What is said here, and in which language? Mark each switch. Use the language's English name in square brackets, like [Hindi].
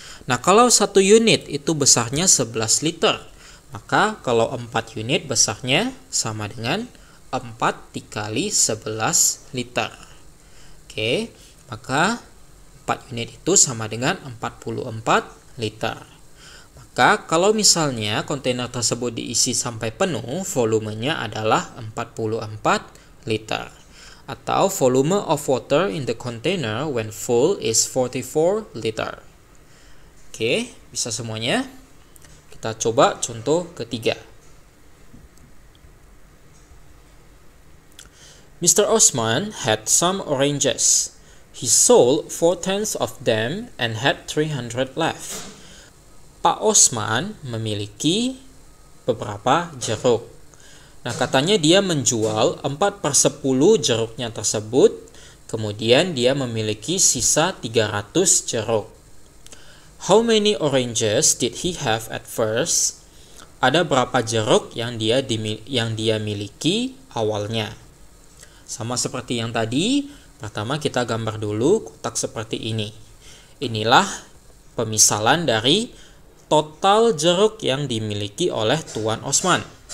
[Indonesian] Nah, kalau 1 unit itu besarnya 11 liter, maka kalau 4 unit besarnya sama dengan 4 dikali 11 liter. Oke, maka 4 unit itu sama dengan 44 liter. Maka kalau misalnya kontainer tersebut diisi sampai penuh, volumenya adalah 44 liter. [English] Atau volume of water in the container when full is 44 liter. [Indonesian] Oke, bisa semuanya? Kita coba contoh ketiga. [English] Mr. Osman had some oranges. He sold 4/10 of them and had 300 left. [Indonesian] Pak Osman memiliki beberapa jeruk. Nah, katanya dia menjual 4/10 jeruknya tersebut, kemudian dia memiliki sisa 300 jeruk. [English] How many oranges did he have at first? [Indonesian] Ada berapa jeruk yang dia miliki awalnya? Sama seperti yang tadi, pertama kita gambar dulu kotak seperti ini. Inilah pemisalan dari total jeruk yang dimiliki oleh Tuan Osman.